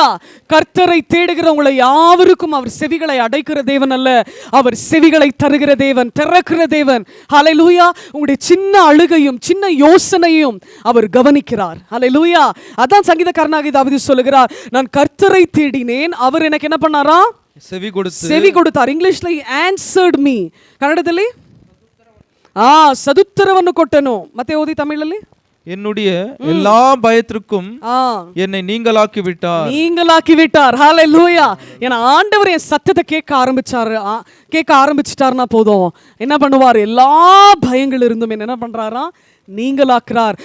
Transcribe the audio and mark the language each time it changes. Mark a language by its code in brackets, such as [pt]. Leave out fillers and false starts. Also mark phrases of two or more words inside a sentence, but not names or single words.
[ta] கர்த்தரை தேடுகிறவங்களை யாவருக்கும் அவர் செவிகளை அடைக்கிற தேவன் அல்ல, அவர் செவிகளை தருகிற தேவன், திறக்கிற தேவன். ஹல்லேலூயா. உங்களுடைய சின்ன அழுகையும் சின்ன யோசனையும் அவர் கவனிக்கிறார். ஹல்லேலூயா. அதான் சங்கீதக்காரனாகிய தாவீது சொல்லுகிறார், நான் கர்த்தரை தேடினேன், அவர் எனக்கு என்ன பண்ணாரா, செவி கொடுத்தார். [kn] இங்கிலீஷ்ல [en] answered me, [kn] கன்னடದಲ್ಲಿ ಸದುತ್ತರವನ್ನು ಕೊಟ್ಟನು. ಮತ್ತೆ ಓದಿ ತಮಿಳಲ್ಲಿ, [ta] என்னுடைய எல்லா பயத்திற்கும் என்னை நீங்களாக்கி விட்டார். ஹல்லேலூயா. ஏன்னா ஆண்டவர் என் சத்தத்தை கேட்க ஆரம்பிச்சிட்டாருன்னா போதும், என்ன பண்ணுவார், எல்லா பயங்கள் இருந்தும் என்ன பண்றாரா, நீங்களாக்குறார்.